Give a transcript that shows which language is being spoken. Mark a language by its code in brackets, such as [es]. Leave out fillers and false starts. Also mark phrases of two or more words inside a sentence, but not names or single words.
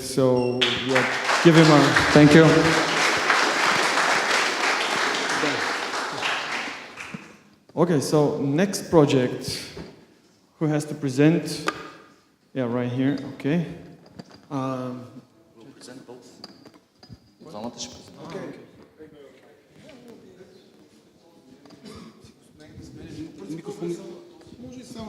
[en] So yeah, give him a... Thank you. Okay, so next project. Who has to present? Yeah, right here. Okay. We'll present both. [bg] Двамата ще презентираме. [en] Okay. [bg] Микрофон. Може и само.